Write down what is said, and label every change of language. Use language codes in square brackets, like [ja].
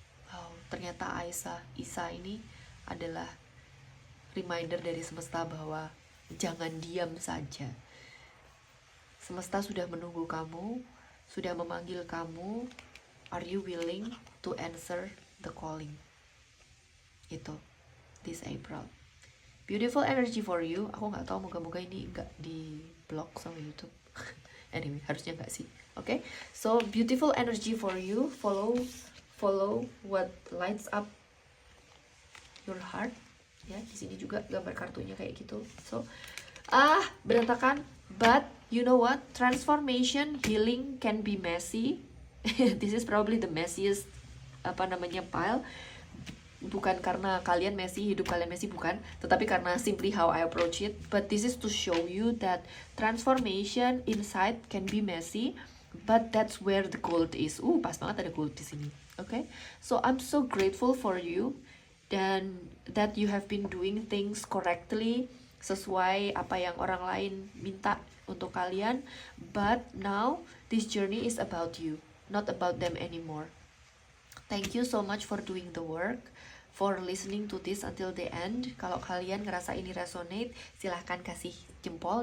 [id] Wow, ternyata Isa ini adalah reminder dari semesta bahwa jangan diam saja. Semesta sudah menunggu kamu, sudah memanggil kamu. [en] Are you willing to answer the calling? [id] Itu [en] this April. Beautiful energy for you. [id] Aku nggak tahu, moga-moga ini nggak di block sama YouTube. Anyway, harusnya nggak sih. [en] Okay, so beautiful energy for you. Follow what lights up your heart. [id] Ya, di sini juga gambar kartunya kayak gitu. [en] So, [id] berantakan, [en] but you know what? Transformation, healing can be messy. This is probably the messiest pile. [id] Bukan karena kalian messy, hidup kalian messy, bukan, tetapi karena [en] simply how I approach it. But this is to show you that transformation inside can be messy, but that's where the gold is. [id] Pas banget ada gold di sini. [en] Okay, so I'm so grateful for you, [id] dan [en] that you have been doing things correctly, [id] sesuai apa yang orang lain minta untuk kalian. [en] But now this journey is about you, not about them anymore. Thank you so much for doing the work, for listening to this until the end. [id] Kalau kalian ngerasa ini resonate, silahkan kasih jempol.